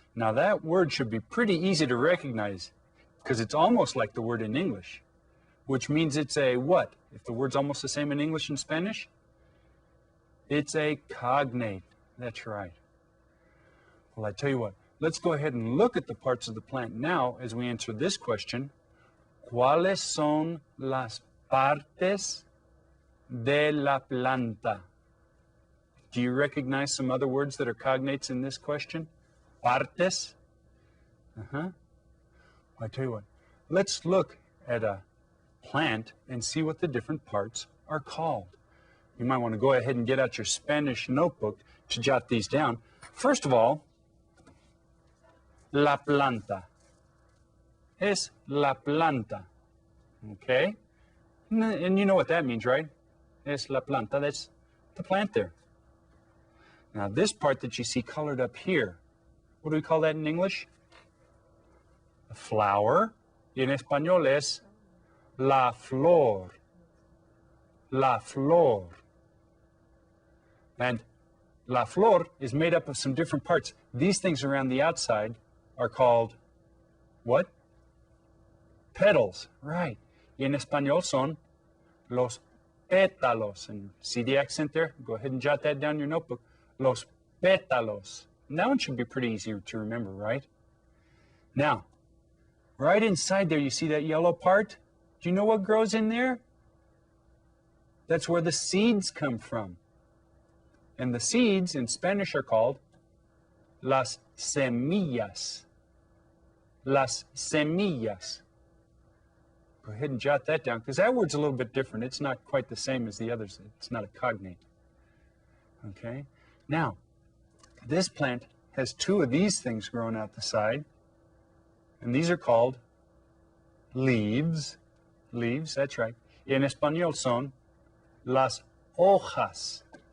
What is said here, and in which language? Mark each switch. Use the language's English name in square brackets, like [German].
[English] Now, that word should be pretty easy to recognize because it's almost like the word in English, which means it's a what? If the word's almost the same in English and Spanish, it's a cognate. That's right. Well, I tell you what, let's go ahead and look at the parts of the plant now as we answer this question. [Spanish] ¿Cuáles son las partes de la planta? [English] Do you recognize some other words that are cognates in this question? Partes? Well, I tell you what, let's look at a plant and see what the different parts are called. You might want to go ahead and get out your Spanish notebook to jot these down. First of all, [Spanish] la planta. Es la planta. [English] Okay? And you know what that means, right? [Spanish] Es la planta. [English] That's the plant there. Now, this part that you see colored up here, what do we call that in English? A flower. [Spanish] Y en español es la flor. La flor. [English] And [Spanish] la flor [English] is made up of some different parts. These things around the outside are called what? Petals. Right. [Spanish] Y en español son los pétalos. [English] And see the accent there? Go ahead and jot that down in your notebook. [Spanish] Los pétalos. [English] And that one should be pretty easy to remember, right? Now, right inside there, you see that yellow part? Do you know what grows in there? That's where the seeds come from. And the seeds in Spanish are called [Spanish] las semillas. Las semillas. [English] Go ahead and jot that down, because that word's a little bit different. It's not quite the same as the others. It's not a cognate. Okay? Now, this plant has two of these things growing out the side, and these are called leaves. Leaves, that's right. [Spanish] En español son las hojas.